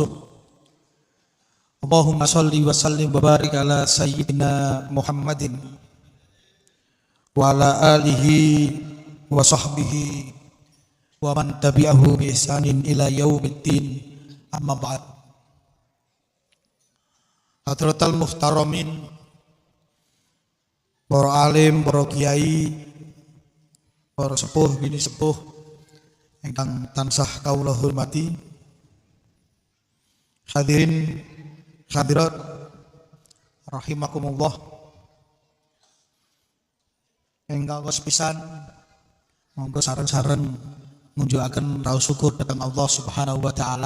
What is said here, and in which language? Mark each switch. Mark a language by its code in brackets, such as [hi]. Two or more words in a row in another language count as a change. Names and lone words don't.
[ar] اللهم صل وسلم وبارك على سيدنا محمد وعلى آله وصحبه ومن تبعه بإحسان إلى يوم الدين. أما بعد. حضرات المحترمين [jv] para alim, para kiai, para sepuh, bini sepuh ingkang tansah kawula hormati, [ar] الحاضرين الحاضرات رحمكم الله, [jv] ingkang sepisan monggo sareng-sareng ngunjukaken raos syukur dhateng [ar] الله سبحانه وتعالى.